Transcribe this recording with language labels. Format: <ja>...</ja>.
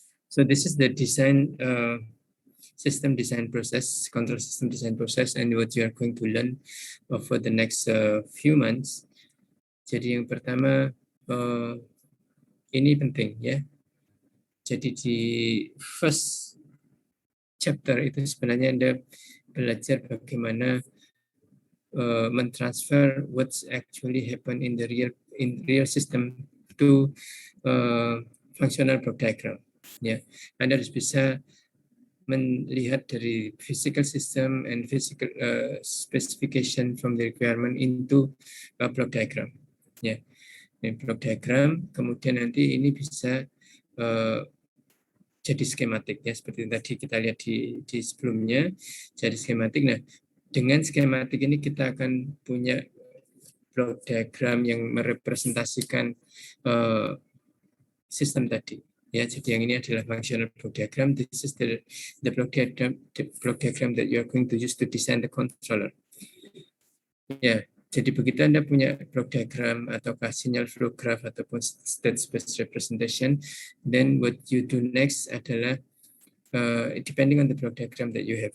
<en>So this is the design system design process, control system design process, and what you are going to learn for the next few months.</en> <id>Jadi yang pertama ini penting ya. Jadi di</id> <en>first chapter</en> <id>itu sebenarnya Anda belajar bagaimana mentransfer</id> <en>what's actually happen in the real system to functional block diagram.</en> <id>Ya, Anda harus bisa melihat dari</id> <en>physical system and physical specification from the requirement into block diagram.</en> <id>Ya, ini block diagram. Kemudian nanti ini bisa jadi skematik ya, seperti yang tadi kita lihat di sebelumnya. Jadi skematik. Nah, dengan skematik ini kita akan punya block diagram yang merepresentasikan sistem tadi. Ya, jadi yang ini adalah functional block diagram.</id> <en>This is the block diagram that you are going to use to design the controller.</en> <id>Ya, jadi begitu Anda punya</id> <en>block diagram ataukah sinyal flow graph ataupun state space representation, then what you do next adalah depending on the block diagram that you have.</en>